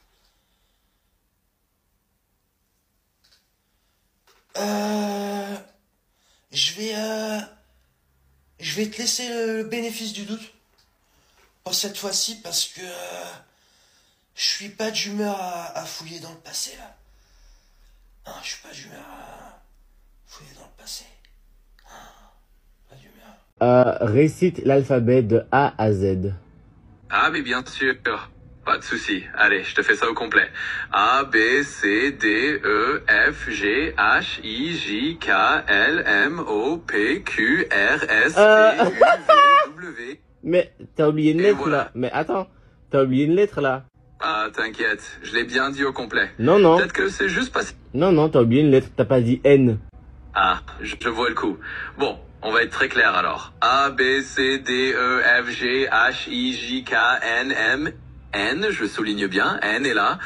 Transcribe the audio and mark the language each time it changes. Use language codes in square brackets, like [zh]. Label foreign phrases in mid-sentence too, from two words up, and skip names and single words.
[fr] Je vais te laisser le bénéfice du doute pour cette fois-ci parce que je suis pas d'humeur à fouiller dans le passé là. Non, je suis pas d'humeur à fouiller dans le passé. Pas d'humeur. Récite l'alphabet de A à Z. Ah, mais bien sûr. Pas de souci. Allez, je te fais ça au complet. A, B, C, D, E, F, G, H, I, J, K, L, M, O, P, Q, R, S, T, U, V, W. Mais t'as oublié une lettre voilà. là. Mais attends, t'as oublié une lettre là. Ah, t'inquiète, je l'ai bien dit au complet. Non, non. Peut-être que c'est juste passé. Non, t'as oublié une lettre, t'as pas dit N. Ah, je vois le coup. Bon, on va être très clair alors. A, B, C, D, E, F, G, H, I, J, K, N, M, N, je souligne bien, N est là.